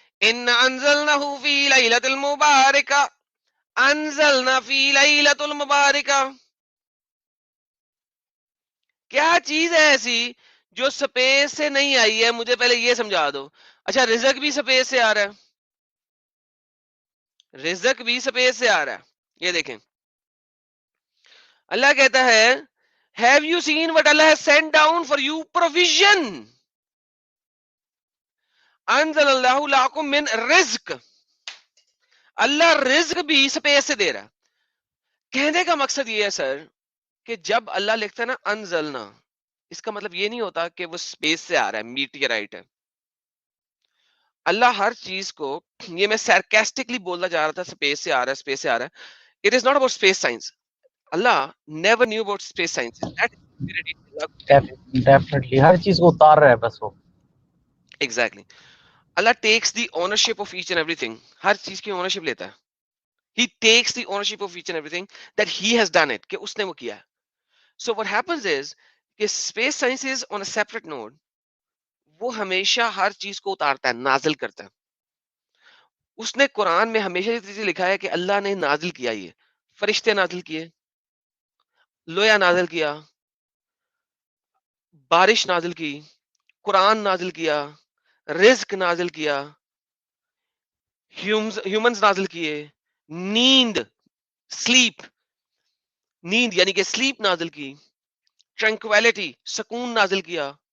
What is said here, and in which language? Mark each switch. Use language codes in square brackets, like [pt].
[ar] ان انزلنہ فی لیلۃ المبارکہ, انزلنا فی لیلۃ المبارکہ. [ur] کیا چیز ہے ایسی جو سپیس سے نہیں آئی ہے؟ مجھے پہلے یہ سمجھا دو. اچھا رزق بھی سپیس سے آ رہا ہے, رزق بھی سپیس سے آ رہا ہے. یہ دیکھیں اللہ کہتا ہے [en] have you seen what Allah has sent down for you provision, [ar] انزل اللہ لکم من رزق. [ur] اللہ رزق بھی سپیس سے دے رہا ہے. کہنے کا مقصد یہ ہے سر کہ جب اللہ لکھتا ہے نا انزلنا, اس کا مطلب یہ نہیں ہوتا کہ وہ سپیس سے آ رہا ہے, میٹیورائٹ ہے. اللہ ہر چیز کو, یہ میں سارکاسٹکلی بولنا جا رہا تھا سپیس سے آ رہا ہے, سپیس سے آ رہا ہے. [en] It is not about space science. Allah never knew about space science. That [ur] definitely ہر چیز کو اتار رہا ہے بس وہ. [en] exactly. Allah takes the ownership of each and everything. [ur] ہر چیز کی اونرشپ لیتا ہے. [en] He takes the ownership of each and everything that he has done it. [ur] کہ اس نے وہ کیا ہے. [en] So what happens is [ur] کہ [en] space science is on a separate node. [ur] وہ ہمیشہ ہر چیز کو اتارتا ہے, نازل کرتا ہے. اس نے قرآن میں ہمیشہ یہ چیز لکھا ہے کہ اللہ نے نازل کیا, یہ فرشتے نازل کیے, لویا نازل کیا, بارش نازل کی, قرآن نازل کیا, رزق نازل کیا, ہیومنز نازل کیے, نیند سلیپ, نیند یعنی کہ سلیپ نازل کی, ٹرنکویلٹی سکون نازل کیا.